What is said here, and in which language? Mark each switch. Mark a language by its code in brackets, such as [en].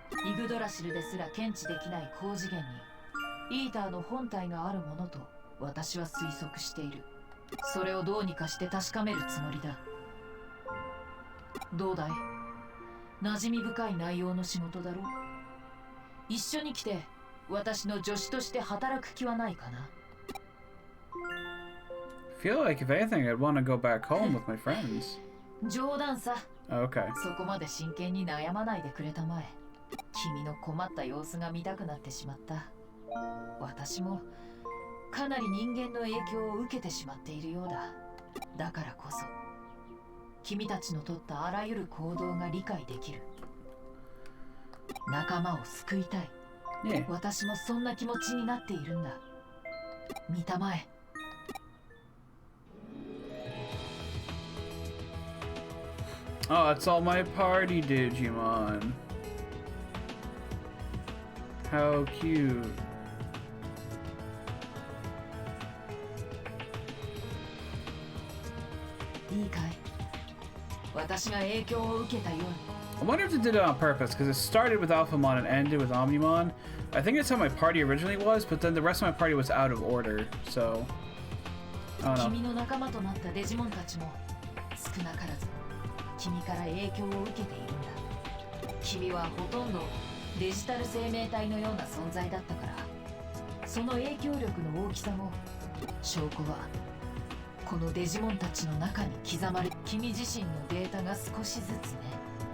[ja] イグドラシルですら検知できない高次元にイーターの本体があるものと私は推測している。それをどうにかして確かめるつもりだ。どうだい？馴染み深い内容の仕事だろ。一緒に来て私の助手として働く気はないかな。 [en] Feel like if anything, I'd want to go back home with my friends. [ja] 冗談さ。 [en] Okay. [ja] そこまで真剣に悩まないでくれたまえ。君の困った様子が見たくなってしまった。私もかなり人間の影響を受けてしまっているようだ。だからこそ君たちの取ったあらゆる行動が理解できる。仲間を救いたい。ね、私もそんな気持ちになっているんだ。見たまえ。 [en] Oh, it's all my party Digimon. How cute. [ja] いいかい？私が影響を受けたように。 [en] I wonder if they did it on purpose, because it started with Alphamon and ended with Omnimon. I think that's how my party originally was, but then the rest of my party was out of order, so... I don't know. [ja] 君の仲間となったデジモンたちも少なからず君から影響を受けているんだ。君はほとんどデジタル生命体のような存在だったから、その影響力の大きさも証拠はこのデジモンたちの中に刻まれ、君自身のデータが少しずつね。